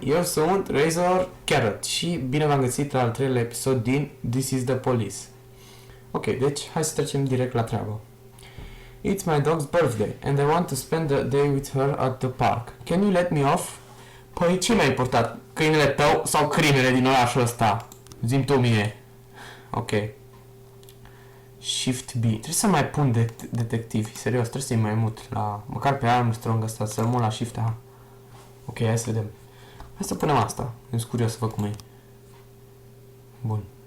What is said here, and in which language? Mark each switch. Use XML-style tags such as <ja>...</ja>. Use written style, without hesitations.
<ro>Eu sunt Razor Carrot și bine v-am găsit la al treilea episod din This is the Police. Ok, deci hai să trecem direct la treabă.</ro> <en>It's my dog's birthday and I want to spend the day with her at the park. Can you let me off?</en> <ro>Păi ce mi-a importat? Câinele tău sau crimele din orașul ăsta? Zi-mi tu mie. Ok. Shift B. Trebuie să mai pun detectivi. Serios, trebuie să-i mai mut la... Măcar pe Armstrong ăsta, să-l mut la Shift A. Ok, hai să vedem. Hai să punem asta. Sunt curios să văd cum e. Bun.</ro>